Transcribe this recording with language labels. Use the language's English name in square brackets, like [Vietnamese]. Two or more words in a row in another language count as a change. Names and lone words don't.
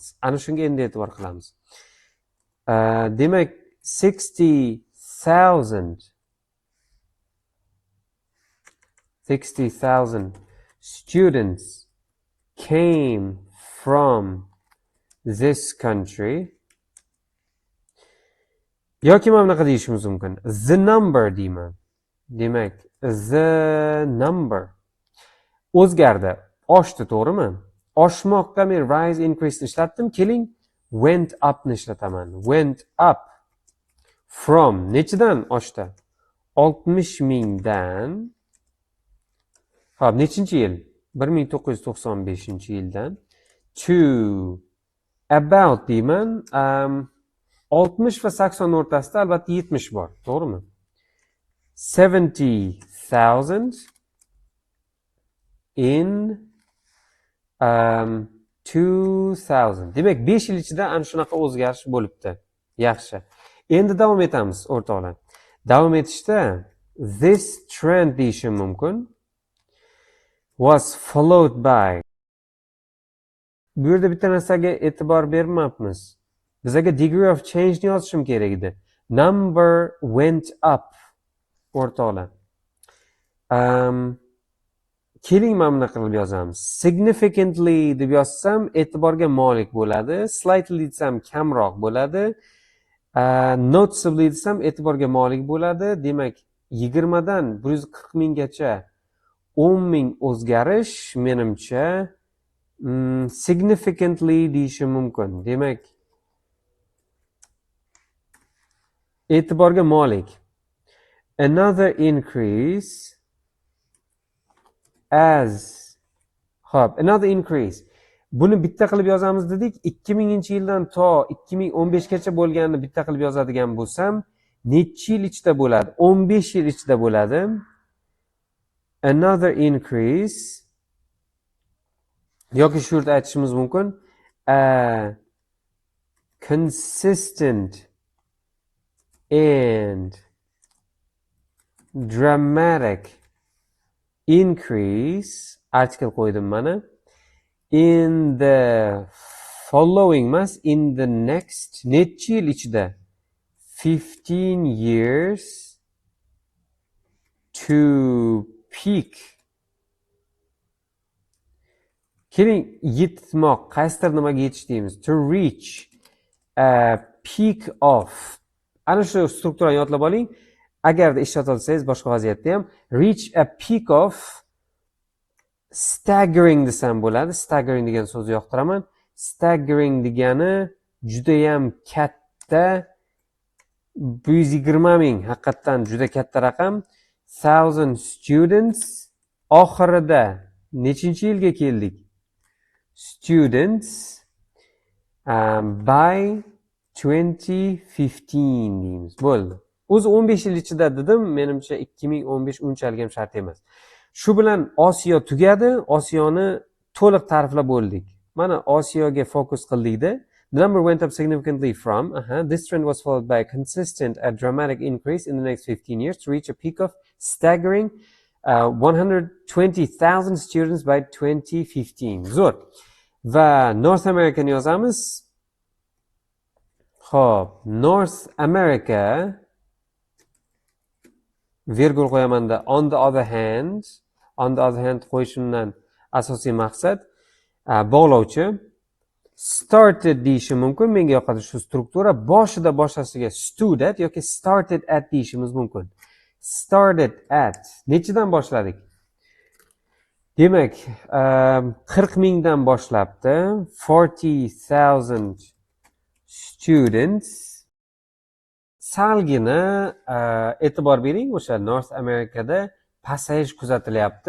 [Uzbek] Ana shunga endi e'tibor qilamiz. [English] Demak 60,000 students came from this country. [Uzbek] Yoki mana bunaqa deyishimiz mumkin. [English] The number [Uzbek] deyman. Demak, [English] the number o'zgardi. [Uzbek] Oshdi, to'g'rimi? Oshmoqqa men [English] rise, increase [Uzbek] ishlatdim. Keling, [English] went up [Uzbek] ni ishlataman. [English] Went up from [Uzbek] nechidan oshdi? 60 mingdan. Xo'p, nechinchi yil? 1995-yildan [English] to about [Uzbek] deyman. 60 va 80 o'rtasida albatta 70 bor, to'g'rimi? [English] 70,000 in 2000. [Uzbek] Demak, 5 yil ichida ana shunaqa o'zgarish bo'libdi. Yaxshi. Endi davom etamiz, o'rtoqlar. Davom etishda [English] this trend [Uzbek] deyishim mumkin. [English] Was followed by. [Uzbek] Bu yerda bitta narsaga e'tibor bermayapmiz. Bizga [English] degree of change [Uzbek] ni yozishim kerak edi. [English] Number went up. [Uzbek] O'rtoqlar. Keling, mana bunaqa qilib yozamiz. Significantly deb yozsam e'tiborga molik bo'ladi. Slightly desam kamroq bo'ladi. Noticeably desam e'tiborga molik bo'ladi. Demak, 20 dan 140 minggacha 10 ming o'zgarish menimcha significantly deyishim mumkin. Demak, e'tiborga molik. [English] Another increase as. Xo'p, another increase. [Uzbek] Buni bitta qilib yozamiz dedik. 2000-yildan to 2015gacha bo'lganini bitta qilib yozadigan bo'lsam, necha yil ichida bo'ladi? 15 yil ichida bo'ladi. [English] Another increase [Uzbek] yoki shu yerda aytishimiz mumkin. [English] A consistent and dramatic increase, article [Uzbek] qo'ydim mana, [English] in the following mas, in the next [Uzbek] necha yil ichida [English] 15 years to peak. [Uzbek] Keling, yetmoq, qaysidir nimaga yetish deymiz. [English] To reach a peak of. [Uzbek] Ana shu strukturani yodlab oling. Agarda ishlata olsangiz boshqa vaziyatda ham [English] reach a peak of staggering [Uzbek] desam bo'ladi. Staggering degan so'zni yoqtiraman. Staggering degani juda ham katta, 120 ming, haqiqatdan juda katta raqam. 1000 students oxirida nechinchi yilga keldik? [English] Students by [Uzbek] 2015 deymiz. Bo'ldi. O'zi 15 yil ichida dedim, menimcha 2015 unchalik ham shart emas. Shu bilan Osiyo tugadi. Osiyoni to'liq ta'riflab bo'ldik. Mana Osiyoga fokus qildik-da. [English] The number went up significantly from, this trend was followed by a consistent, a dramatic increase in the next 15 years to reach a peak of staggering 120,000 students by 2015. [Uzbek] Zo'r. Va North America ni yozamiz. Xo'p, North America virgul qo'yamanda [English] on the other hand [Uzbek] qo'yishimdan asosiy maqsad bog'lovchi. Started deyishim mumkin. Menga yoqadi shu struktura. Boshida boshasiga [English] stood at [Uzbek] yoki [English] started at [Uzbek] deyishimiz mumkin. [English] Started at. [Uzbek] Nechidan boshladik? Demak, 40 mingdan boshlabdi. 40,000 students salgina e'tibor bering, o'sha North Amerikada pasayish kuzatilyapti.